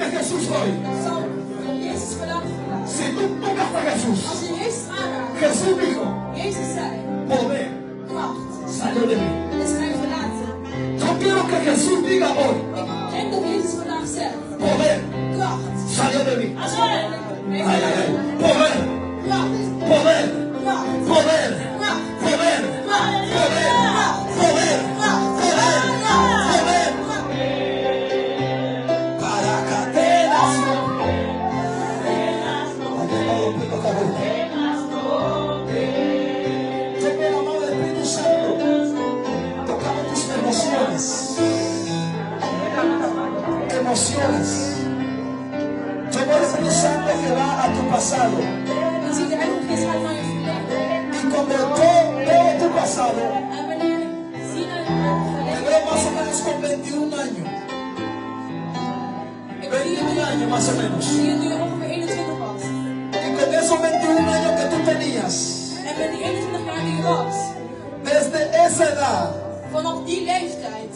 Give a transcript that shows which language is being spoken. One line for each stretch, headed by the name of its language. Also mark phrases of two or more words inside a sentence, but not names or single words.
Spanish: Jesús hoy,
Dutch: Zal Jezus vandaag vragen.
Spanish: si tú tocaste a Jesús,
Dutch: Als je Jezus aanraakt,
Spanish: Jesús dijo,
Dutch: Jezus zei,
Spanish: poder
Dutch: kracht
Spanish: salió de mí.
Dutch: is mij verlaten.
Spanish: Yo quiero que Jesús diga hoy,
Dutch: En dat Jezus vandaag zegt,
Spanish: poder
Dutch: kracht.
Spanish: salió de mí. Amen. Ay, ay, ay. Poder,
Dutch: Kracht.
Spanish: poder,
Dutch: Kracht.
Spanish: poder,
Dutch: Kracht.
Spanish: poder,
Dutch: Kracht.
Spanish: poder, poder, poder, poder. Para cadenas. Yo me amaba el Espíritu Santo. Tocaba tus emociones. Emociones. Yo veo el Espíritu Santo que va a tu pasado.
Dutch: Dan zie je de Heilige Geest gaat naar je verleden.
Spanish: Y cuando yo veo tu pasado,
Dutch: En wanneer je ziet naar je
Spanish: me
Dutch: verleden,
Spanish: veo más o menos con 21 años. 21 años más o menos.
Dutch: zie je nu je ongeveer 21 was.
Spanish: Y con esos 21 años que tú tenías,
Dutch: En met die 21 jaar die je was,
Spanish: desde esa edad,
Dutch: vanaf die leeftijd,